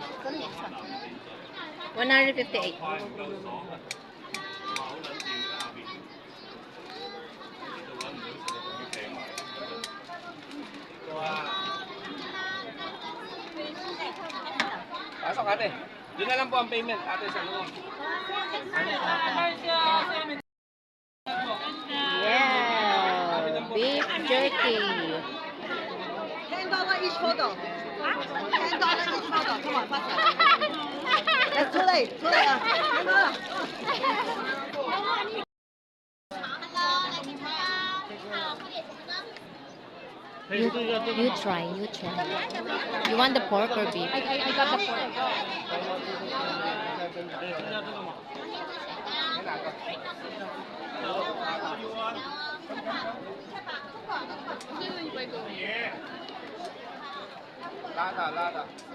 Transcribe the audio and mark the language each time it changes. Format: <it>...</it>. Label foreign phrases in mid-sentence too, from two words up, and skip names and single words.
<tl>158. Pasok ate. Yun na lang po ang payment ate sa loob.</tl> <en>Yeah. Beef jerky. $10 each photo. $10 each photo. Come on, faster. That's too late. Too late. You try. You try. You want the pork or beef? I got the pork.</en> <tl>Yan na ate. Lada, lada.</tl>